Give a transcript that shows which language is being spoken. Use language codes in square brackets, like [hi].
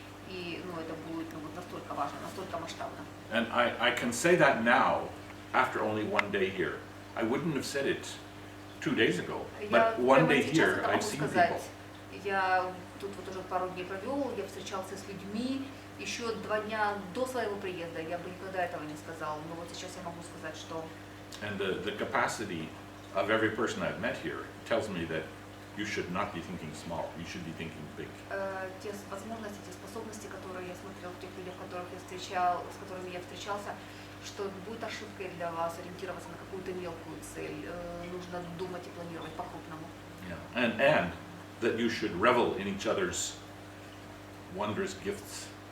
[ru] И это будет настолько важно, настолько масштабно. [en] And I can say that now, after only 1 day here. I wouldn't have said it 2 days ago, but 1 day here, I've seen people. [ru] Я тут вот уже пару дней провел, я встречался с людьми, еще 2 дня до своего приезда я бы никогда этого не сказал, но вот сейчас я могу сказать, что... [en] And the capacity of every person I've met here tells me that you should not be thinking small, you should be thinking big. [ru] Те возможности, те способности, которые я смотрел в тех людях, с которыми я встречался, что будет ошибкой для вас ориентироваться на какую-то мелкую цель. Нужно думать и планировать по-крупному. [en] And that you should revel in each other's wondrous gifts.